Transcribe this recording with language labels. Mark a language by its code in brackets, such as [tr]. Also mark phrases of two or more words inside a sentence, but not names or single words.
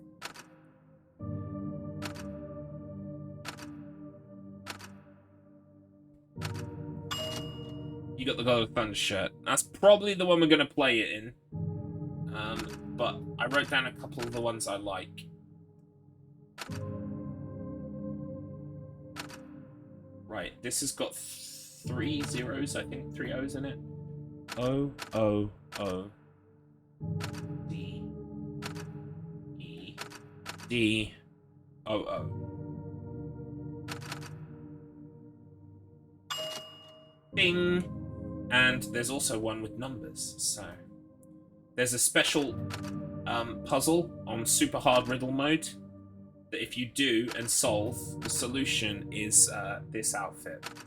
[en] You got the God of Thunder shirt. That's probably the one we're going to play it in. But I wrote down a couple of the ones I like. Right, this has got 3 zeros, I think. 3 O's in it. O, O, O. D. E. D. O, O. Ding! And there's also one with numbers, so... There's a special puzzle on super hard riddle mode that if you do and solve, the solution is this outfit.